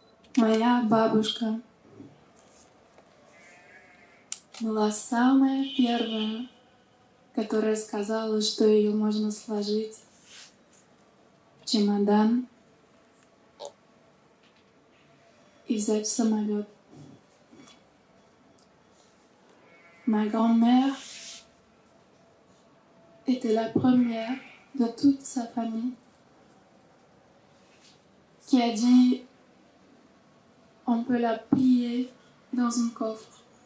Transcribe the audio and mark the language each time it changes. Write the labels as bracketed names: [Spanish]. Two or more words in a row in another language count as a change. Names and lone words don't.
[Russian] Моя бабушка была самая первая, которая сказала, что ее можно сложить в чемодан и взять в самолет. [French] Ma grand-mère était la première de toute sa famille qui a dit on peut la plier dans un coffre.